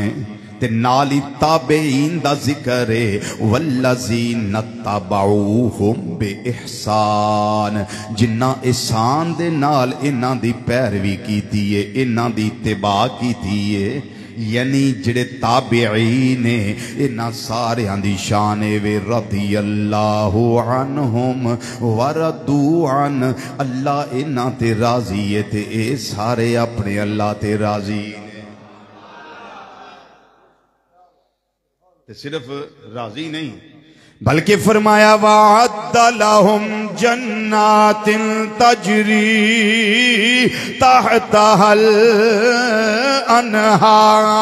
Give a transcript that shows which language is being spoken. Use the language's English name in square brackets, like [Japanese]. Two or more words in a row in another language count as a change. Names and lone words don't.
[Punjabi] تے نال ہی تابعین دا ذکر ہے [Arabic] والذين اتبعوهم بإحسان, [Punjabi] جنہاں احسان دے نال انہاں دی پیروی کیتی ہے، انہاں دی اتباع کیتی ہے. یعنی جیہڑے تابعین نے انہاں ساریاں دی شان وے [Arabic] رضي الله عنهم ورضوا عن, [Punjabi] اللہ انہاں تے راضی ہے تے اے سارے اپنے اللہ تے راضی نے. صرف راضی نہیں بلکہ فرمایا [Arabic] وأعد لهم جنات تجري تحتها الأنهار.